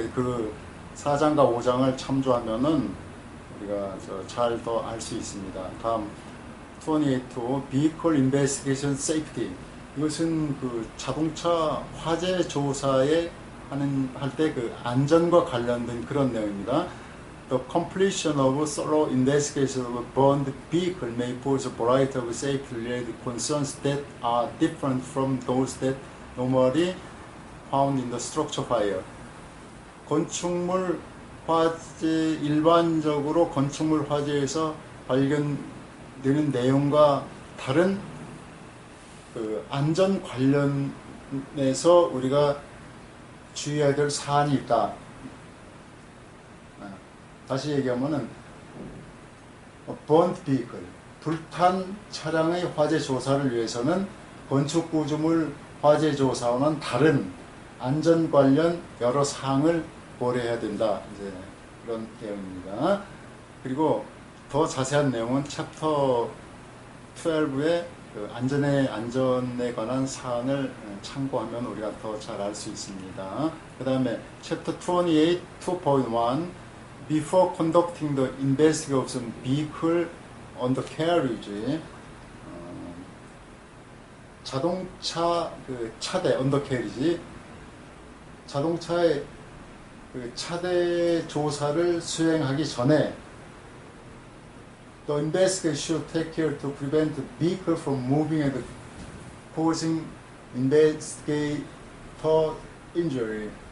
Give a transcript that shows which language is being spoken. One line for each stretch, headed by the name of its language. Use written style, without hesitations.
Korean: 그 4장과 5장을 참조하면은 우리가 잘 더 알 수 있습니다. 다음 28 Vehicle Investigation Safety 이것은 그 자동차 화재 조사에 할 때 그 안전과 관련된 그런 내용입니다.
English: The completion of thorough investigation of a burned vehicle may pose a variety of safety-related concerns that are different from those that normally found in the structure fire.
Korean: 건축물 화재 일반적으로 건축물 화재에서 발견되는 내용과 다른 그 안전 관련해서 우리가 주의해야 될 사안이 있다. 다시 얘기하면은 burnt vehicle 불탄 차량의 화재 조사를 위해서는 건축 구조물 화재 조사와는 다른 안전 관련 여러 사항을 고려해야 된다. 이제 그런 내용입니다. 그리고 더 자세한 내용은 챕터 12의 그 안전에 관한 사안을 참고하면 우리가 더 잘 알 수 있습니다. 그 다음에 챕터
English: 28, 2.1 Before conducting the investigation of vehicle on the carriage
Korean: 자동차 그 차대 undercarriage 자동차의 그 차대 조사를 수행하기 전에
English: The investigator should take care to prevent the vehicle from moving and causing investigator injury.